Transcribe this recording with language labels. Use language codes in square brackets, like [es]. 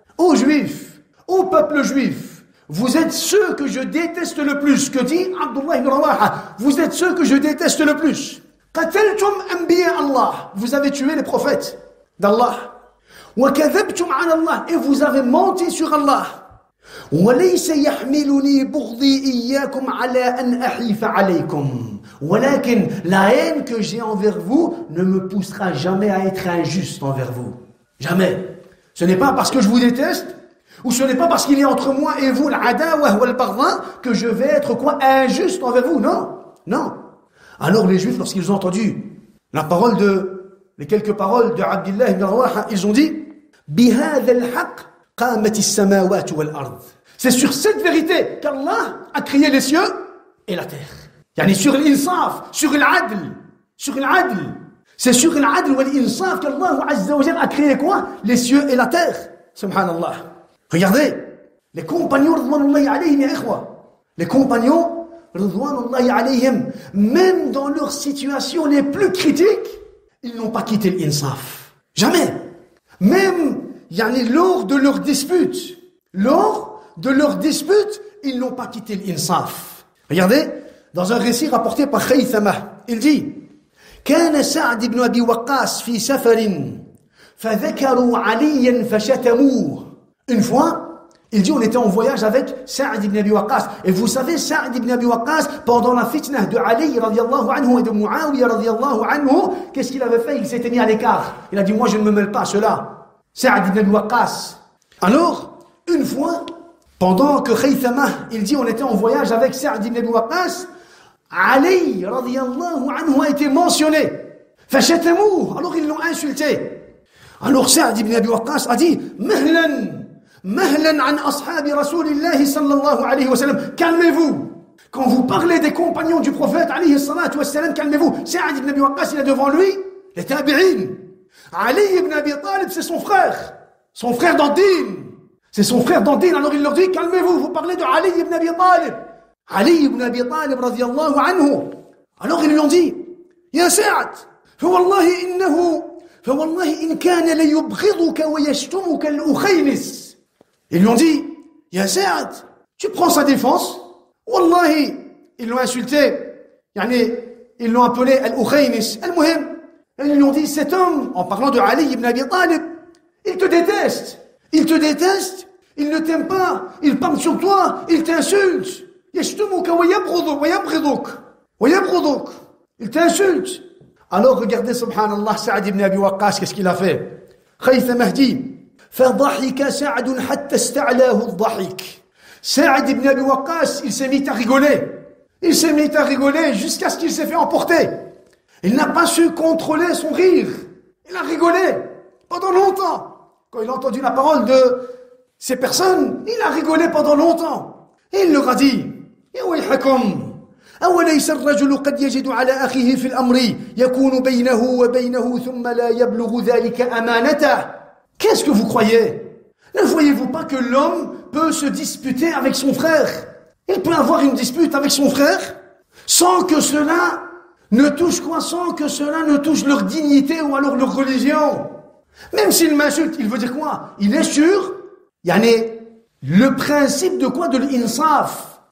[fr] Ô Juifs, ô peuple juif, vous êtes ceux que je déteste le plus. Que dit Abdullah ibn Rawaha? Vous êtes ceux que je déteste le plus. [ar] قتلتم أنبياء الله. [fr] Vous avez tué les prophètes d'Allah. [ar] وكذبتم على الله. [fr] Et vous avez menti sur Allah. [ar] وليس يحملني بغضي إياكم على أن أحيف عليكم. [fr] ولكن la haine que j'ai envers vous ne me poussera jamais à être injuste envers vous. Jamais. Ce n'est pas parce que je vous déteste, ou ce n'est pas parce qu'il y a entre moi et vous l'adawa wal baghdha que je vais être quoi? Injuste envers vous. Non. Non. Alors les Juifs, lorsqu'ils ont entendu les quelques paroles de Abdullah ibn Rawaha, ils ont dit [ar] بِهَذَا الْحَقِّ قَامَتِ السَّمَاوَاتُ وَالْأَرْضِ. [fr] C'est sur cette vérité qu'Allah a créé les cieux et la terre. Yani sur l'insaf, sur l'adl, sur l'adl. C'est sur l'adl ou l'insaf qu'Allah Azza wa Jalla a créé quoi? Les cieux et la terre. Subhanallah. Regardez, les compagnons radwanullahi alayhim ya ikhwa. Les compagnons Ridwanullahi alayhim, même dans leurs situations les plus critiques, ils n'ont pas quitté l'insaf. Jamais. Même, lors de leurs disputes, ils n'ont pas quitté l'insaf. Regardez, dans un récit rapporté par Khaythama, il dit, [ar] كان سعد بن أبي وقاص في سفر فذكروا عليا فشتموه. [fr] Une fois, il dit, on était en voyage avec Sa'd ibn Abi Waqqas. Et vous savez, Sa'd ibn Abi Waqqas, pendant la fitna de Ali radiallahu anhu et de Muawiyah radiallahu anhu, qu'est-ce qu'il avait fait? Il s'était mis à l'écart. Il a dit, moi je ne me mêle pas à cela. Sa'd ibn Abi Waqqas. Alors, une fois, pendant que Khaythama, il dit, on était en voyage avec Sa'd ibn Abi Waqqas, Ali radiallahu anhu a été mentionné. Fashatamouh. Alors ils l'ont insulté. Alors Sa'd ibn Abi Waqqas a dit, [ar] Mahlan an ashabi Rasulillahi sallallahu alayhi wa sallam. [fr] Calmez-vous. Quand vous parlez des compagnons du prophète alayhi salatu wa sallam, calmez-vous. Sa'd ibn Abi Waqqas, il a devant lui les tabi'in. Ali ibn Abi Talib, c'est son frère. Son frère dans le din. C'est son frère dans le din. Alors il leur dit, calmez-vous, vous parlez de Ali ibn Abi Talib. Ali ibn Abi Talib radiyallahu anhu. Alors ils lui ont dit, [ar] يا سعد فوالله إن كان ليبغضك ويشتمك الأخينس. [fr] Ils lui ont dit, Ya Sa'd, tu prends sa défense. Wallahi, ils l'ont insulté. Ils l'ont appelé Al-Ukhaynis. Al-Muhim. Ils lui ont dit, cet homme, en parlant de Ali ibn Abi Talib, il te déteste. Il te déteste. Il ne t'aime pas. Il parle sur toi. Il t'insulte. [ar] Yashtumuka wa yabghiduk. [fr] Il t'insulte. Alors regardez, subhanallah, Sa'd ibn Abi Waqqas, qu'est-ce qu'il a fait? [ar] Khaythama dit, فضحك سعد حتى استعلاه الضحك. [fr] Sa'd ibn Abi Waqqas, il s'est mis à rigoler. Il s'est mis à rigoler jusqu'à ce qu'il s'est fait emporter. Il n'a pas su contrôler son rire. Il a rigolé pendant longtemps. Quand il a entendu la parole de ces personnes, il a rigolé pendant longtemps. Et il leur a dit, [ar] يا ويحكم أوليس الرجل قد يجد على أخيه في الأمر يكون بينه وبينه ثم لا يبلغ ذلك أمانته. [fr] Qu'est-ce que vous croyez? Ne voyez-vous pas que l'homme peut se disputer avec son frère? Il peut avoir une dispute avec son frère sans que cela ne touche quoi? Sans que cela ne touche leur dignité ou alors leur religion. Même s'il m'insulte, il veut dire quoi? Il est sûr, le principe de quoi? De l'insaf.